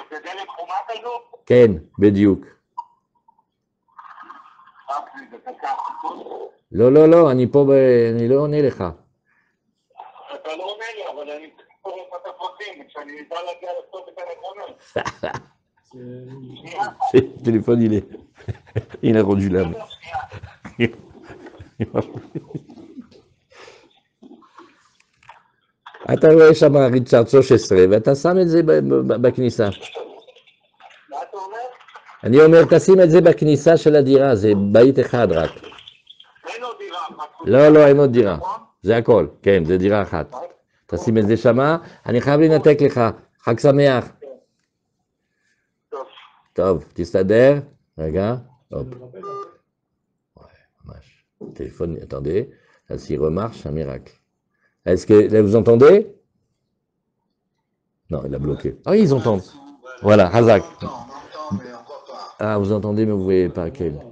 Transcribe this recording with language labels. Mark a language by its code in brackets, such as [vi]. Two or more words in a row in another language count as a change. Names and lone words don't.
[he] זה דלת חומה כזו? כן, בדיוק. זה דקה. לא, לא, לא, אני פה, אני לא עונה לך. אתה לא עונה לי, אבל אני קורא את הפרחים, כשאני אדע להגיע לעשות את הנכונות. [fr] Le téléphone, il a rendu l'âme. [he] אתה רואה שם ריצ'רד 13, ואתה שם את זה בכניסה. מה אתה אומר? אני אומר, תשים את זה בכניסה של הדירה, זה בית אחד רק. אין עוד דירה אחת. לא, לא, אין עוד דירה. זה הכל, כן, זה דירה אחת. תשים את זה שמה, אני חייב לנתק לך. חג שמח. טוב. טוב, תסתדר. רגע, [fr] hop. Ouais, dommage. Téléphone, attendez. Là, s'il remarche, c'est un miracle. Est-ce que, là, vous entendez? Non, il a bloqué. Ah oui, ils entendent. Voilà, Hazak. On entend, mais on voit pas. Ah, vous entendez, mais vous voyez pas quel.